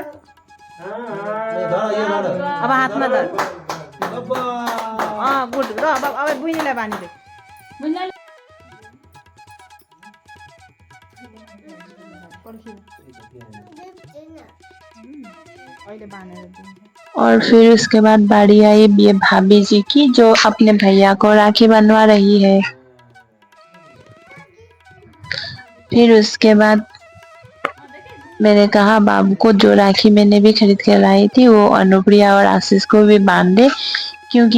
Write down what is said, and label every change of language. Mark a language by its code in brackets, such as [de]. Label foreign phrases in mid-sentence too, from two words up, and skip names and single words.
[ne] धर यो धर अब हातमा धर बाबा गुड र अब बुइनीलाई बानिदे मुन्नाले अहिले बानेर दिन्छ [hi] और फिर उसके बाद बारी आई ये भाभी जी की, जो अपने भैया को राखी बनवा रही है। फिर उसके बाद मैंने कहा बाबू को जो राखी मैंने भी खरीद कर लाई थी वो अनुप्रिया और आशीष को भी बांध दे, क्योंकि